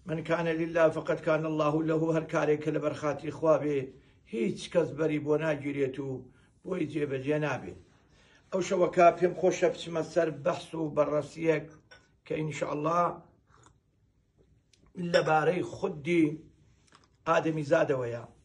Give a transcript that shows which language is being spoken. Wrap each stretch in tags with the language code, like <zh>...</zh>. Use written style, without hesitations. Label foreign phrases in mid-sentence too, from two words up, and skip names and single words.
<ar>من كان لله فقد كان الله له.</ar> <ckb>هر کارێک کە لە بەرخاتی خوا بێ هیچ کەس بەری بۆ ناگیرێت و بۆی جێبەجێ نابێت. ئەو شەوەکە پێم خۆشە بچمە سەر بەحس و بەڕەسیەک کە ئینشاءالله لەبارەی خودی ئادەمیزادەوەیە،</ckb>